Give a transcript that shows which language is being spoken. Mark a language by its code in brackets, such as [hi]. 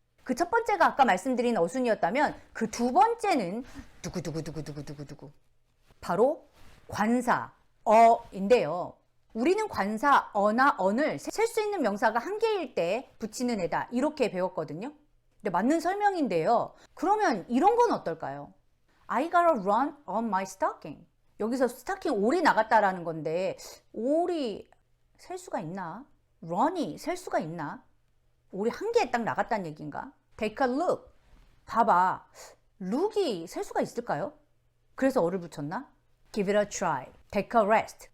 [ko] 그 첫 번째가 아까 말씀드린 어순이었다면 그 두 번째는 두구두구두구두구두구 바로 관사 어인데요. 우리는 관사 어나 언을 셀 수 있는 명사가 한 개일 때 붙이는 애다 이렇게 배웠거든요. 근데 맞는 설명인데요. 그러면 이런 건 어떨까요? [en] I gotta run on my stocking. [ko] 여기서 스타킹 올이 나갔다라는 건데 올이 셀 수가 있나? run이 셀 수가 있나? 올이 한 개에 딱 나갔다는 얘기인가? [en] Take a look. [ko] 봐봐. look이 셀 수가 있을까요? 그래서 어를 붙였나? [en] Give it a try. Take a rest.